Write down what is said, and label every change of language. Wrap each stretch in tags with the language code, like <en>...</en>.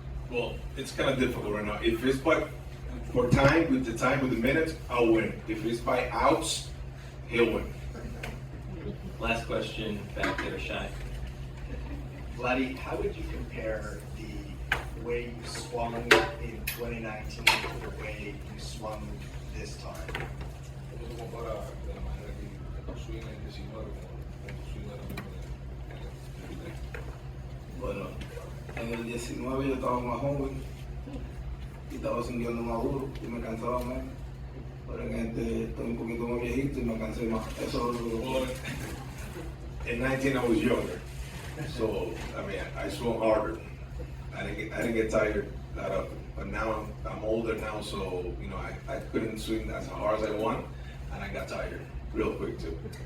<en>Well, it's kind of difficult right now. If it's for time, with the minutes, I'll win. If it's by outs, he'll win. Last question back there, Shai. Vladdy, how would you compare the way you swung in 2019 to the way you swung this time?</en> <es>¿Cómo se compara de la manera que tu swing en 19 con tu swing ahora mismo en el 23? Bueno, en el 19 yo estaba más joven y estaba sintiendo más duro y me cansaba menos. Pero en este estoy un poquito más viejito y me cansé más. Eso es lo que...</es> <en>In 19, I was younger, so I mean, I swung harder. I didn't get tired that often. But now I'm older now, so you know, I couldn't swing as hard as I want, and I got tired real quick too.</en>